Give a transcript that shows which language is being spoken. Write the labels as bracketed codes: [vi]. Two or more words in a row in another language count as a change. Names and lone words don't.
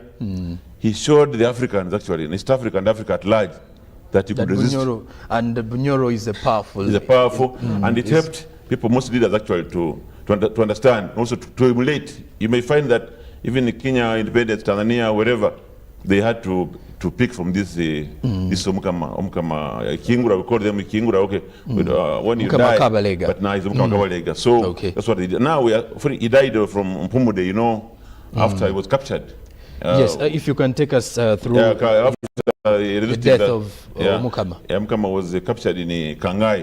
[en] He showed the Africans, actually, in East Africa and Africa at large, that you could resist. And Bunyoro is a powerful. It's a powerful, and it helped people, most leaders actually, to understand, also to emulate. You may find that even in Kenya, independence, Tanzania, wherever, they had to pick from this this omukama kingura, we call them kingura, okay. But, when you die, Kabalega. but now it's omukama kabalega. So Okay. that's what they did. Now he died from Mpumude, you know, after he was captured. Yes, if you can take us through After the death of Omukama. Omukama was captured in Kangai.